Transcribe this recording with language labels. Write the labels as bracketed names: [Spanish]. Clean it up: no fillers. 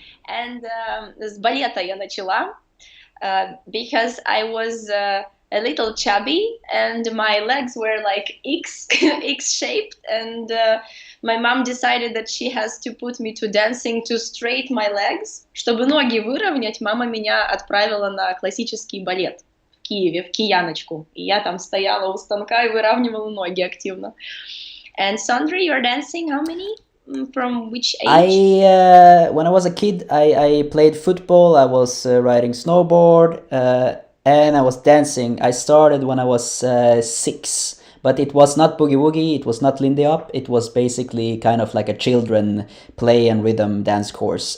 [English] And [Russian] с балета я начала [English] because I was a little chubby and my legs were like X-shaped, and my mom decided that she has to put me to dancing to straighten my legs. [Russian] Чтобы ноги выровнять, мама меня отправила на классический балет в Киеве, в Кияночку. И я там стояла у станка и выравнивала ноги активно. [English] And Sondre, you're dancing how many? From which age? When I was a kid, I played football, I was riding snowboard, and I was dancing. I started when I was 6, but it was not Boogie Woogie, it was not Lindy Hop, it was basically kind of like a children play and rhythm dance course.